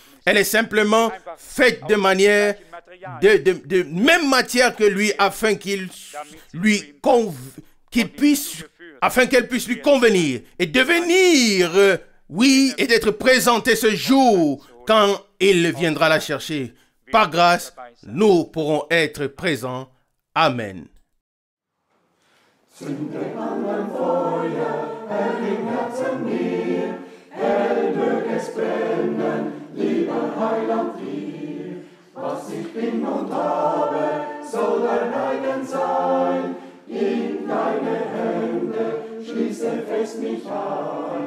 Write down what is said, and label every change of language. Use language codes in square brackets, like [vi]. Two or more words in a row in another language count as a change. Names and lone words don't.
[fr] Elle est simplement faite de manière, de même matière que lui, afin qu'elle puisse lui convenir et devenir, et d'être présentée ce jour quand il viendra la chercher. Par grâce, nous pourrons être présents. Amen. [de] Zünde an ein Feuer, Herr, im Herzen mir, hell mög es brennen, lieber Heiland dir. Was ich bin und habe, soll dein eigen sein, in deine Hände schließe fest mich ein.